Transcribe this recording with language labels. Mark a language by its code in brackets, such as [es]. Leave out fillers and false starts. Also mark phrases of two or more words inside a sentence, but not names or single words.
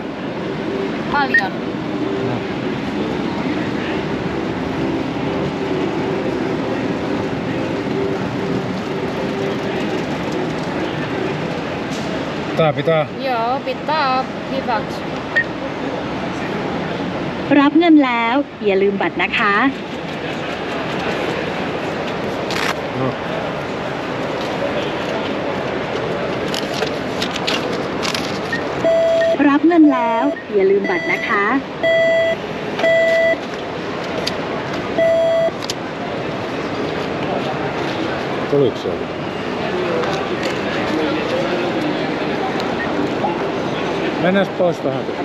[fi] Paljon. Tää pitää... Joo, pitää hyväksyä. [th] รับเงินแล้วอย่าลืมบัตรนะคะ [fi] No. [th] รับเงินแล้วอย่าลืมบัตรนะคะ [fi] Tuliko se? Mennään pois vähän.